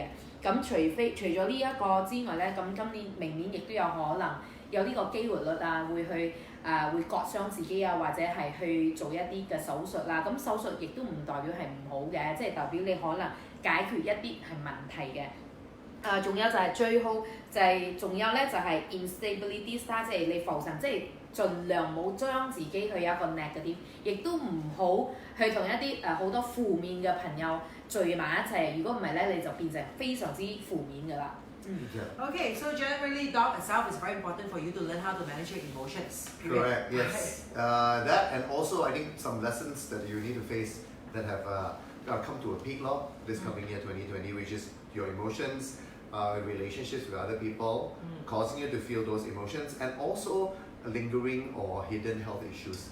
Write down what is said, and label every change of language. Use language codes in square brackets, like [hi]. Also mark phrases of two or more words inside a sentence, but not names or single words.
[yue] 咁除咗呢一個之外咧，咁今年明年亦都有可能有呢個機會率啊，會去會割傷自己啊，或者係去做一啲嘅手術啦。咁手術亦都唔代表係唔好嘅，即係代表你可能解決一啲係問題嘅。仲有就係最好就係仲有咧就係 [en] instability star， [yue] 即係你浮神，即係盡量冇將自己去有一個 negative，亦都唔好去同一啲好多負面嘅朋友聚埋一齊。如果唔係咧，你就變成非常之負面㗎啦。 [en] Okay, so generally, dog itself is very important for you to learn how to manage your emotions. Correct. Yes. That and also I think some lessons that you need to face that have come to a peak now this coming year 2020, which is your emotions, relationships with other people, causing you to feel those emotions, and also lingering or hidden health issues.